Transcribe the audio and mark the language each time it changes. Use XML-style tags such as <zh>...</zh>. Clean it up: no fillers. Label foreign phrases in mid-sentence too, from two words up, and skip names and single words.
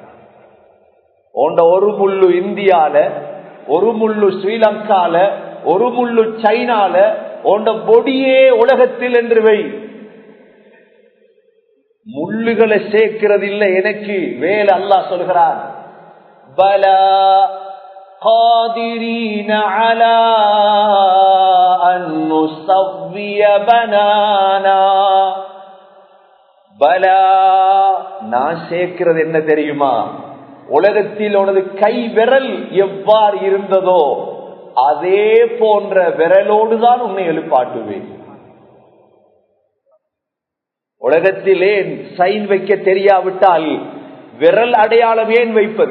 <ta>ஒரு முள்ளு இந்தியால, ஒரு முள்ளு ஸ்ரீலங்கால, ஒரு முள்ளு சைனால, பொடியே உலகத்தில் என்று வை. முள்ளுகளை சேர்க்கிறது இல்லை எனக்கு வேலை. அல்லாஹ் சொல்கிறான்,</ta> <ar>بلى قادرين على أن نسوي بنانا.</ar> <ta>பலா, நான் சேர்க்கிறது என்ன தெரியுமா? உலகத்தில் உனது கை விரல் எவ்வாறு இருந்ததோ அதே போன்ற விரலோடுதான் உன்னை எழுப்பாட்டுவேன். உலகத்திலே சைன் வைக்க தெரியாவிட்டால் விரல் அடையாளம் ஏன் வைப்பது?</ta>